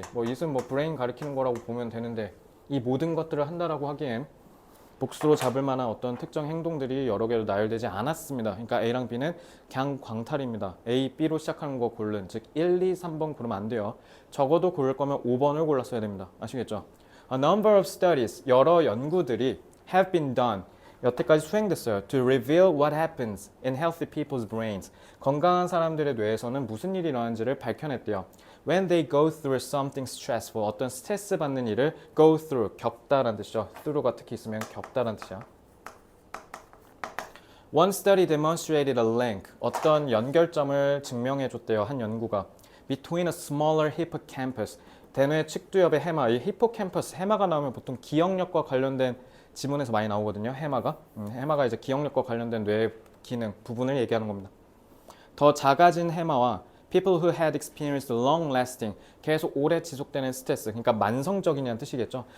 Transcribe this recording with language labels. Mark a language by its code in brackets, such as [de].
[ko] it은 브레인 가리키는 거라고 보면 되는데 이 모든 것들을 한다라고 하기엔 복수로 잡을 만한 어떤 특정 행동들이 여러 개로 나열되지 않았습니다. 그러니까 A랑 B는 그냥 광탈입니다. A, B로 시작하는 거 고른, 즉 1, 2, 3번 고르면 안 돼요. 적어도 고를 거면 5번을 골랐어야 됩니다. 아시겠죠? [en] A number of studies, [ko] 여러 연구들이 [en] have been done, [ko] 여태까지 수행됐어요. [en] To reveal what happens in healthy people's brains. [ko] 건강한 사람들의 뇌에서는 무슨 일이 일어나는지를 밝혀냈대요. [en] When they go through something stressful, [ko] 어떤 스트레스 받는 일을 [en] go through, [ko] 겪다라는 뜻이죠. through가 특히 있으면 겪다라는 뜻이야. [en] One study demonstrated a link, [ko] 어떤 연결점을 증명해줬대요. 한 연구가. [en] Between a smaller hippocampus, [ko] 대뇌 측두엽의 해마, 이 히포캠퍼스, 해마가 나오면 보통 기억력과 관련된 지문에서 많이 나오거든요. 해마가 이제 기억력과 관련된 뇌 기능 부분을 얘기하는 겁니다. 더 작아진 해마와 [en] people who had experienced long-lasting, [ko] 계속 오래 지속되는 스트레스, 그러니까 만성적이냐는 뜻이겠죠.